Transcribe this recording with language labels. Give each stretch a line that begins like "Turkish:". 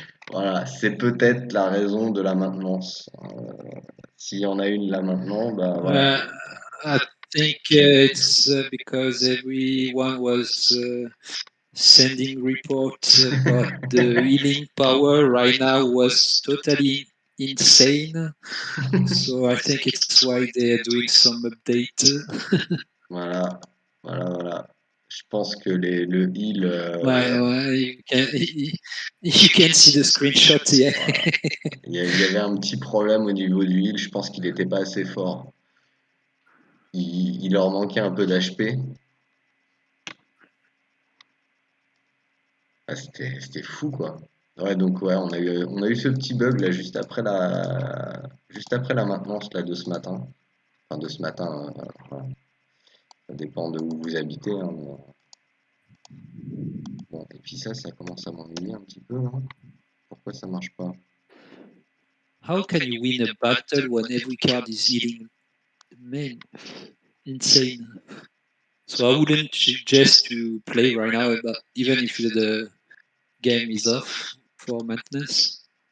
French: Voilà, c'est peut-être la raison de la maintenance. S'il y en a une là maintenant, bah voilà.
English: I think it's because everyone was sending reports about the healing power right now was totally insane. So I think it's why they're doing some update.
French: Voilà, voilà. Je pense que le heal,
English: Ouais, you can see the screenshot. Yeah.
French: voilà. Il y avait un petit problème au niveau du heal. Je pense qu'il n'était pas assez fort. Il leur manquait un peu d'HP. Ah, c'était fou quoi. Ouais, donc ouais, on a eu ce petit bug là juste après la maintenance là de ce matin. Enfin de ce matin, voilà. Ça dépend de où vous habitez, hein, mais bon, et puis ça commence à m'ennuyer un petit peu là. Pourquoi ça marche pas?
English: How can you win a battle when every card is healing? Man, insane. So I wouldn't suggest to play right now, but even if the game is off for maintenance.